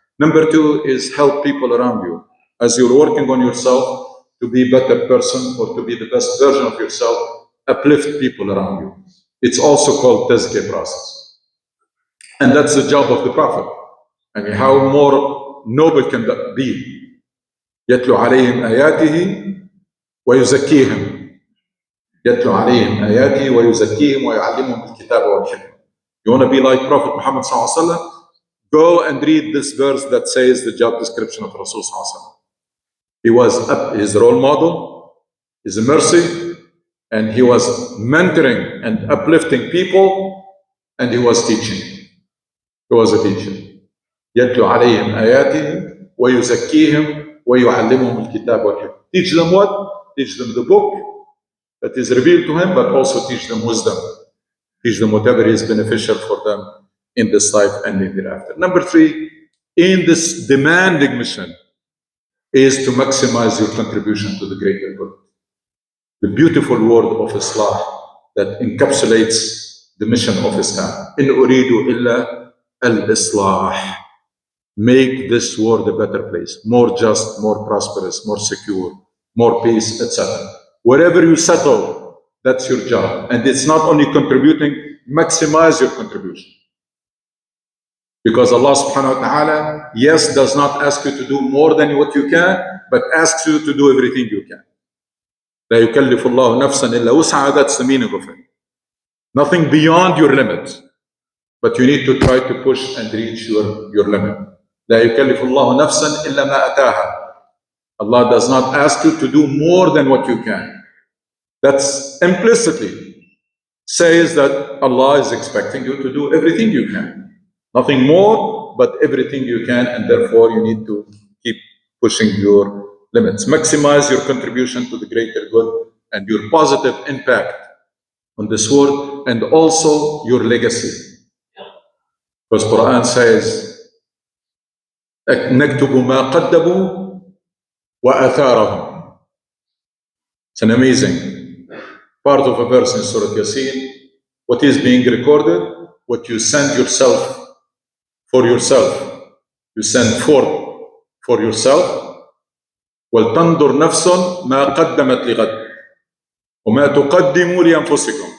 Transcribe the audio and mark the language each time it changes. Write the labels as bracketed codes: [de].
[en] Number two is help people around you. As you're working on yourself to be a better person or to be the best version of yourself, uplift people around you. It's also called tazkiyah process. And that's the job of the Prophet. I mean, how more noble can that be? [ar] يتلو عليهم آياته ويزكيهم. يتلو عليهم آياته ويزكيهم ويعلمهم الكتاب والحكمة. [en] You want to be like Prophet Muhammad sallallahu alaihi wasallam? Go and read this verse that says the job description of Rasul sallallahu alaihi wasallam. He was his role model, his mercy, and he was mentoring and uplifting people, and he was teaching. He was a teacher. [ar] يتلو عليهم آياته ويزكيهم ويعلمهم الكتاب والحكمة. [en] Teach them what? Teach them the book that is revealed to him, but also teach them wisdom. Teach them whatever is beneficial for them in this life and in hereafter. Number three, in this demanding mission, is to maximize your contribution to the greater good. The beautiful word of Islam that encapsulates the mission of Islam. [ar] إن أريد إلا الإصلاح. [en] Make this world a better place, more just, more prosperous, more secure, more peace, etc. Wherever you settle, that's your job. And it's not only contributing, maximize your contribution. Because Allah subhanahu wa ta'ala, yes, does not ask you to do more than what you can, but asks you to do everything you can. [ar] لا يكلف الله نفسا إلا وسعها, [en] that's the meaning of it. Nothing beyond your limit. But you need to try to push and reach your limit. [ar] لا يكلف الله نفسا إلا ما أتاها. [en] Allah does not ask you to do more than what you can. That's implicitly says that Allah is expecting you to do everything you can. Nothing more, but everything you can, and therefore you need to keep pushing your limits. Maximize your contribution to the greater good and your positive impact on this world, and also your legacy. Because Quran says, [ar] نكتب ما قدموا وآثارهم. [en] It's an amazing part of a verse in Surah Yasin. What is being recorded, what you send yourself for yourself. You send forth for yourself. [ar] وَلْتَنْظُرْ نَفْسٌ مَا قَدَّمَتْ لِغَدٍ وَمَا تُقَدِّمُوا لِأَنفُسِكُمْ.